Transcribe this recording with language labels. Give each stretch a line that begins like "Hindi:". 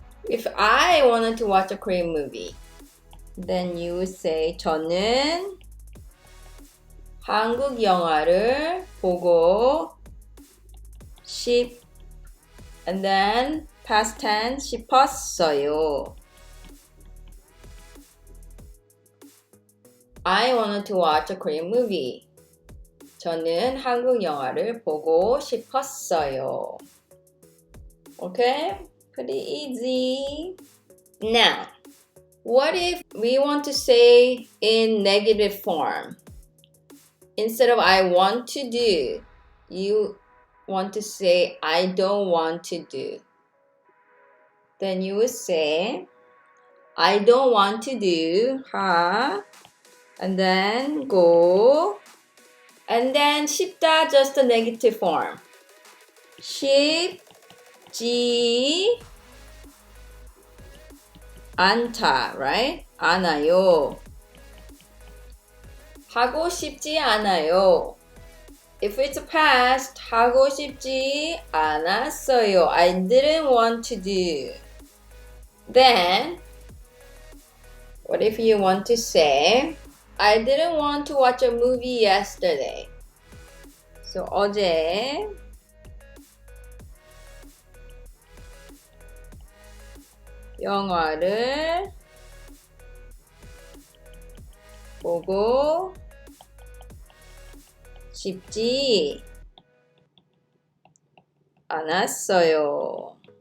English: If I wanted to watch a Korean movie, then you would say
Korean: 저는 한국 영화를 보고 싶
English: and then past tense
Korean: 싶었어요.
English: I wanted to watch a Korean movie.
Korean: 저는 한국 영화를 보고 싶었어요.
English: Okay? Pretty easy. Now, what if we want to say in negative form? Instead of I want to do, you want to say I don't want to do. Then you would say I don't want to do 하 and then go and then 싶다 just the negative form.
Korean: 싶지 않다, right? 않아요. 하고 싶지 않아요.
English: If it's past,
Korean: 하고 싶지 않았어요.
English: I didn't want to do. Then, what if you want to say, I didn't want to watch a movie yesterday.
Korean: So, 어제 영화를 보고 싶지 않았어요.